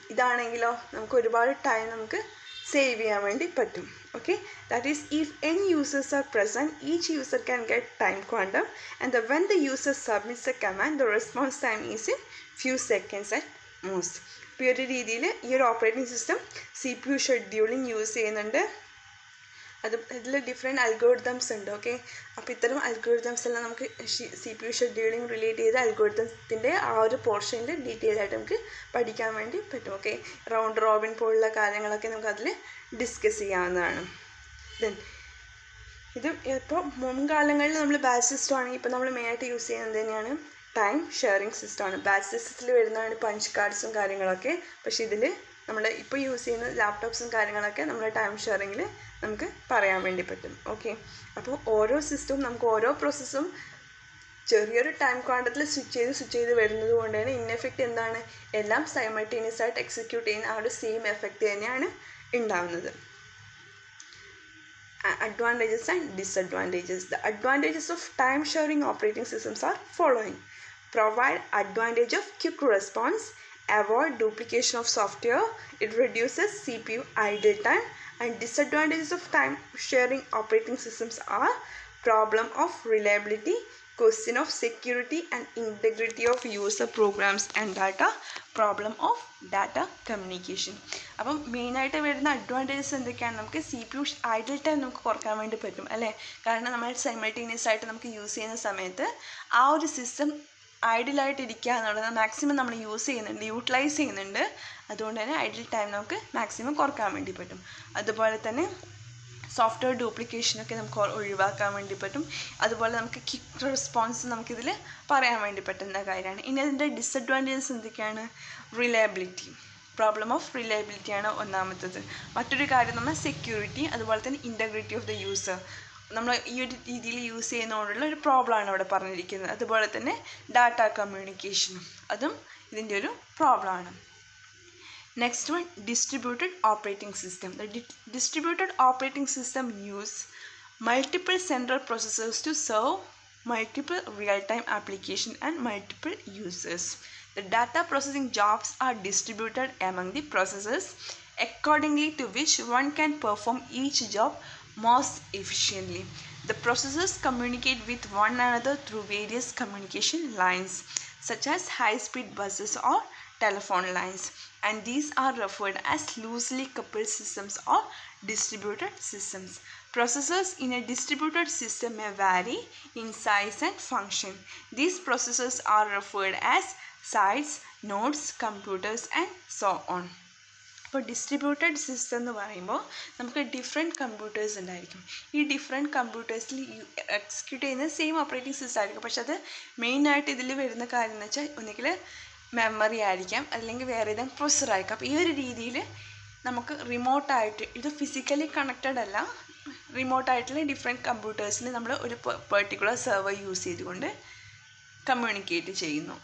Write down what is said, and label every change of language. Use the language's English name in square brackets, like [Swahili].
[Malayalam] ഇതാണെങ്കിലോ നമുക്ക് ഒരുപാട് ടൈം നമുക്ക് സേവ് ചെയ്യാൻ വേണ്ടി പറ്റും. [English] Okay, that is, if n users are present, each user can get time quantum, and when the user submits a command, the response time is in few seconds at most. [Malayalam] ഇപ്പോൾ ഈ ഒരു രീതിയിൽ ഈ ഒരു operating system CPU scheduling use ചെയ്യുന്നുണ്ട്. ഇതിൽ different algorithms ഉണ്ട്. Okay, അപ്പോൾ ഇത്തരം അൽഗോരിതംസ് എല്ലാം നമുക്ക് CPU ഷെഡ്യൂളിംഗ് റിലേറ്റ് ചെയ്ത അൽഗോരിതത്തിൻ്റെ ആ ഒരു പോർഷനിൽ ഡീറ്റെയിൽ ആയിട്ട് നമുക്ക് പഠിക്കാൻ വേണ്ടി പറ്റും. ഓക്കെ, റൗണ്ട് റോബിൻ പോലുള്ള കാര്യങ്ങളൊക്കെ നമുക്ക് അതിൽ ഡിസ്കസ് ചെയ്യാവുന്നതാണ്. ദെൻ ഇത് ഇപ്പോൾ മുൻകാലങ്ങളിൽ നമ്മൾ ബാച്ച് സിസ്റ്റം ആണെങ്കിൽ ഇപ്പോൾ നമ്മൾ മെയിനായിട്ട് യൂസ് ചെയ്യുന്നത് തന്നെയാണ് ടൈം ഷെയറിംഗ് സിസ്റ്റമാണ്. ബാച്ച് സിസ്റ്റത്തിൽ വരുന്നതാണ് പഞ്ച് കാർഡ്സും കാര്യങ്ങളൊക്കെ. പക്ഷേ ഇതിൽ നമ്മൾ ഇപ്പോൾ യൂസ് ചെയ്യുന്ന ലാപ്ടോപ്സും കാര്യങ്ങളൊക്കെ നമ്മൾ ടൈം ഷെയറിങ്ങിൽ നമുക്ക് പറയാൻ വേണ്ടി പറ്റും. ഓക്കെ, അപ്പോൾ ഓരോ സിസ്റ്റവും നമുക്ക് ഓരോ പ്രോസസ്സും ചെറിയൊരു ടൈം ക്വാണ്ടത്തിൽ സ്വിച്ച് ചെയ്ത് വരുന്നത് കൊണ്ട് തന്നെ ഇൻ എഫക്റ്റ് എന്താണ്, എല്ലാം സൈമൾട്ടേനിയസ് ആയിട്ട് എക്സിക്യൂട്ട് ചെയ്യുന്ന ആ ഒരു സെയിം എഫക്റ്റ് തന്നെയാണ് ഉണ്ടാവുന്നത്. [English] Advantages and disadvantages. The advantages of time sharing operating systems are following: provide advantage of quick response, avoid duplication of software, it reduces CPU idle time, and disadvantages of time sharing operating systems are problem of reliability, question of security and integrity of user programs and data, problem of data communication. [Malayalam] അപ്പം മെയിനായിട്ട് വരുന്ന advantages എന്തൊക്കെയാണ്? നമുക്ക് C P U idle time നമുക്ക് കുറക്കാൻ വേണ്ടി പറ്റും അല്ലേ? കാരണം നമ്മൾ സൈമൾട്ടേനിയസ് ആയിട്ട് നമുക്ക് യൂസ് ചെയ്യുന്ന സമയത്ത് ആ ഒരു സിസ്റ്റം ഐഡിലായിട്ടിരിക്കുക എന്നുള്ളത് മാക്സിമം നമ്മൾ യൂട്ടിലൈസ് ചെയ്യുന്നുണ്ട്. അതുകൊണ്ട് തന്നെ ഐഡിൽ ടൈം നമുക്ക് മാക്സിമം കുറക്കാൻ വേണ്ടി പറ്റും. അതുപോലെ തന്നെ സോഫ്റ്റ്വെയർ ഡ്യൂപ്ലിക്കേഷനൊക്കെ നമുക്ക് ഒഴിവാക്കാൻ വേണ്ടി പറ്റും. അതുപോലെ നമുക്ക് ക്വിക്ക് റെസ്പോൺസ് നമുക്കിതിൽ പറയാൻ വേണ്ടി പറ്റുന്ന കാര്യമാണ്. ഇനി അതിൻ്റെ ഡിസഡ്വാൻറ്റേജസ് എന്തൊക്കെയാണ്? റിലയബിലിറ്റി, പ്രോബ്ലം ഓഫ് റിലയബിലിറ്റിയാണ് ഒന്നാമത്തത്. മറ്റൊരു കാര്യം നമ്മൾ സെക്യൂരിറ്റി, അതുപോലെ തന്നെ ഇൻറ്റഗ്രിറ്റി ഓഫ് ദ യൂസർ. നമ്മൾ ഈ ഒരു രീതിയിൽ യൂസ് ചെയ്യുന്നതുകൊണ്ടുള്ള ഒരു പ്രോബ്ലമാണ് ഇവിടെ പറഞ്ഞിരിക്കുന്നത്. അതുപോലെ തന്നെ ഡാറ്റ കമ്മ്യൂണിക്കേഷനും അതും ഇതിൻ്റെ ഒരു പ്രോബ്ലമാണ്. [English] Next one, distributed operating system. The distributed operating system use multiple central processors to serve multiple real-time applications and multiple users. The data processing jobs are distributed among the processors accordingly to which one can perform each job most efficiently. The processors communicate with one another through various communication lines such as high-speed buses or telephone lines, and these are referred as loosely coupled systems or distributed systems. Processors in a distributed system may vary in size and function. These processors are referred as sites, nodes, computers and so on. [Malayalam] അപ്പോൾ distributed system എന്ന് പറയുമ്പോൾ നമുക്ക് different computers ഉണ്ടായിരിക്കും. ഈ different കമ്പ്യൂട്ടേഴ്സിൽ execute ചെയ്യുന്ന same operating system ആയിരിക്കും. പക്ഷെ അത് മെയിനായിട്ട് ഇതിൽ വരുന്ന കാര്യം എന്ന് വെച്ചാൽ ഒന്നുകിൽ മെമ്മറി ആയിരിക്കാം, അല്ലെങ്കിൽ വേറെ ഏതെങ്കിലും പ്രൊസസ്സർ ആയിരിക്കാം. അപ്പോൾ ഈ ഒരു രീതിയിൽ നമുക്ക് റിമോട്ടായിട്ട്, ഇത് ഫിസിക്കലി കണക്റ്റഡ് അല്ല, റിമോട്ടായിട്ടുള്ള ഡിഫറെൻറ്റ് കമ്പ്യൂട്ടേഴ്സിൽ നമ്മൾ ഒരു പെർട്ടിക്കുലർ സെർവർ യൂസ് ചെയ്തുകൊണ്ട് കമ്മ്യൂണിക്കേറ്റ് ചെയ്യുന്നു.